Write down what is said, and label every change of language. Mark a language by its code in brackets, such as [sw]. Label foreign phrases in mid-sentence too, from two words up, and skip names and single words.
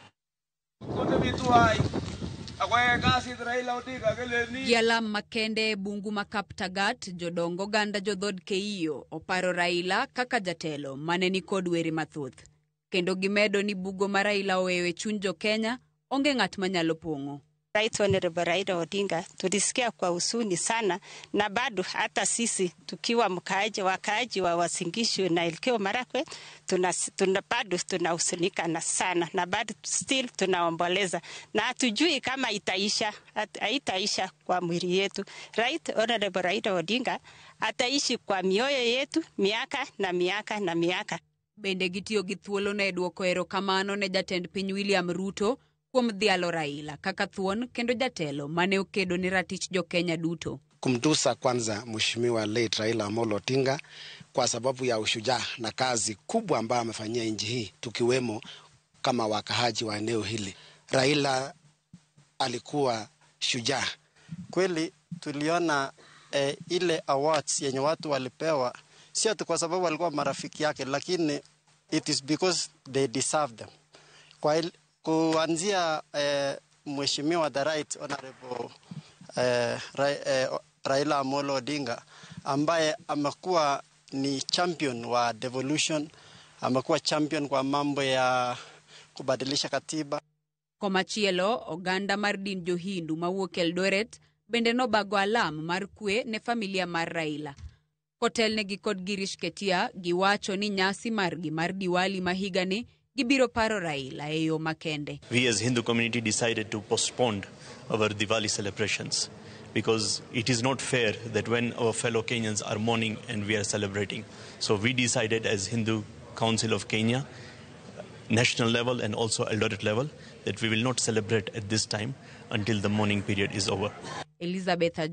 [luo] Gi alam makende bungu ma Kaptagat, jodongo oganda jodhod Keyo oparo Raila kaka jatelo mane ni kod were mathoth. Kendo gimedo ni bugo ma Raila oweyo e chuny Jo-Kenya onge ng'at manyalo pong'o. [sw] Right Honorable Raila Odinga tulisikia kwa huzuni sana, na bado hata sisi tukiwa wakaaji wa Uasin Gishu na Elgeyo Marakwet bado tunahuzunika na sana, na bado still tunaomboleza na hatujui kama haitaisha kwa mwili yetu. Right Honorable Raila Odinga ataishi kwa mioyo yetu miaka na miaka na miaka. [luo] Bende gitiyo gi thuolo ne duoko erokamano ne jatend piny William Ruto kuom dhialo Raila kaka thuon kendo jatelo mane okedo ni ratich Jo-Kenya duto. [sw] Kumtusa kwanza Mheshimiwa late Raila Amolo Odinga kwa sababu ya ushujaa na kazi kubwa ambayo amefanyia nchi hii, tukiwemo kama wakahaji wa eneo hili. Raila alikuwa shujaa. Kweli tuliona ile awards yenye watu walipewa sio tu kwa sababu walikuwa marafiki yake, lakini [en] it is because they deserve them. [sw] Kuanzia Mheshimiwa the Right Honorable Raila Amolo Odinga ambaye amekuwa ni champion wa devolution, amekuwa champion kwa mambo ya kubadilisha katiba. [luo] Komachielo oganda mar din Jo-Hindu mawuok Eldoret bende nobago alam mar kwe ne familia mar Raila. Kotelnegi kod Girish Ketia giwacho ni nyasi margi mar Diwali mahigani gibiro paro Raila e yo makende. [en] We as Hindu community decided to postpone our Diwali celebrations because it is not fair that when our fellow Kenyans are mourning and we are celebrating. So we decided as Hindu Council of Kenya, national level and also Eldoret level, that we will not celebrate at this time until the mourning period is over.